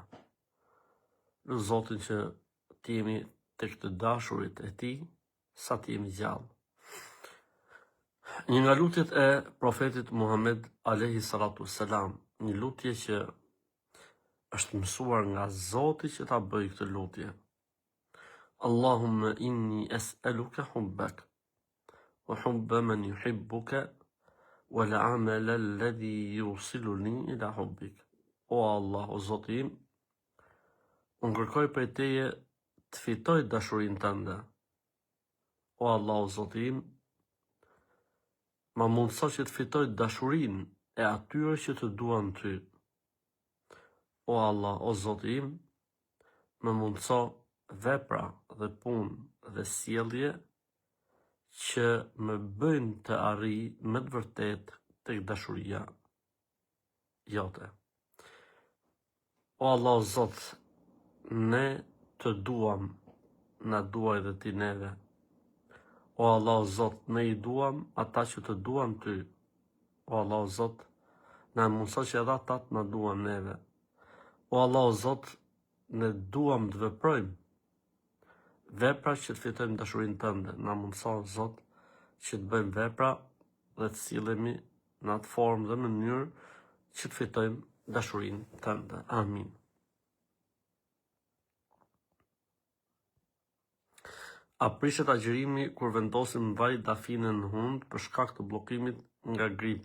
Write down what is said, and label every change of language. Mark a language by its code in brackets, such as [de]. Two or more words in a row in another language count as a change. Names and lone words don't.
[sq] Në Zotin që të jemi tek të dashurit e tij sa të jemi gjallë. Një nga lutjet e profetit Muhammed [ar] عليه الصلاة والسلام, [sq] një lutje që është mësuar nga Zoti që ta bëj këtë lutje. [ar] اللهم إني أسألك حبك وحب من يحبك و العمل الذي يوصلني إلى حبك. [sq] O Allah, o Zoti im, unë kërkoj prej teje të fitoj dashurinë tënde. O Allah, o Zoti im, ma mundëso që të fitoj dashurinë e atyre që të duan ty. O Allah, o Zoti im, më mundëso vepra dhe punë dhe sjellje që më bëjnë të arrij me të vërtet tek dashuria jote. O Allah, o Zot, ne të duam, na duaj dhe ti neve. O Allah, o Zot, ne i duam ata që të duan ty. O Allah, o Zot, na mundëso që edhe ata të na duan neve. O Allah, o Zot, ne duam të veprojmë vepra që të fitojmë dashurinë tënde. Na mundëso, Zot, që të bëjmë vepra dhe të sillemi në atë formë dhe mënyrë që të fitojmë dashurinë tënde. Amin. A prishet agjërimi kur vendosim vaj dafine në hund për shkak të bllokimit nga gripi?